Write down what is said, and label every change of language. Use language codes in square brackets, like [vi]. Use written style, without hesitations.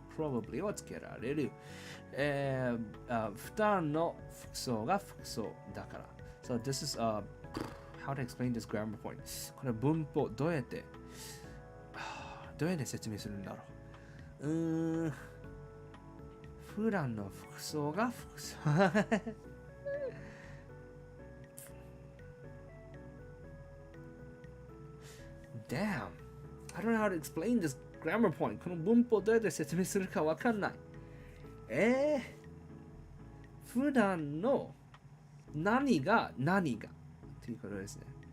[en] probably [ja] をつけられる。普段の服装が服装だから。 [en] So this is how to explain this grammar point. [ja] これ文法どうやって説明するんだろう。普段の服装が服装。 [en] Damn. I don't know how to explain this grammar point. [ja] この文法どうやって説明するかわかんない。普段の何がということですね。